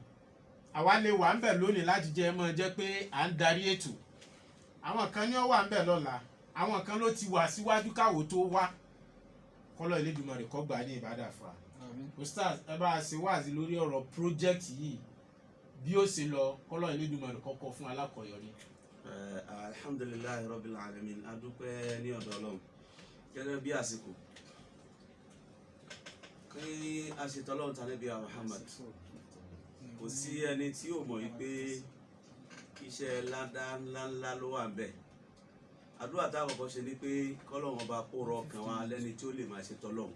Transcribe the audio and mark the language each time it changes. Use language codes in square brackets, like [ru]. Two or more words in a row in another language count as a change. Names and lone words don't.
[yo] Àwa lè wà ń bẹ̀ lónìí láti jẹ́ pé à ń darí ètò. Àwọn kan ní ó wà ń bẹ̀ lọ́la, àwọn kan ló ti wà síwájú káwò tó wá. Kọ́lọ́ Elédùmarè kó gbà ní ìbádà fún wa. Ustaz, ẹ bá a ṣe wáàzí lórí ọ̀rọ̀ project yìí bí ó ṣe lọ, kọ́lọ́ Elédùmarè kó kọ́ fún alákọ̀ọ́yọrí. [ar] الحمد لله رب العالمين, [yo] a dúpẹ́ ní ọ̀dọ̀ Ọlọ́run gẹ́gẹ́ bí àsìkò kí a ṣe tọ́lọ́run tán níbi Muhammad. Kò sí ẹni tí ò mọ̀ wípé iṣẹ́ ńláńlá ló wà ń bẹ̀. Àdúrà tá a kọ́kọ́ ṣe ni pé kọ́lọ́run ọba kó rọ ọkàn wa lẹ́ni tí ó lè máa ṣe tọ́lọ́run.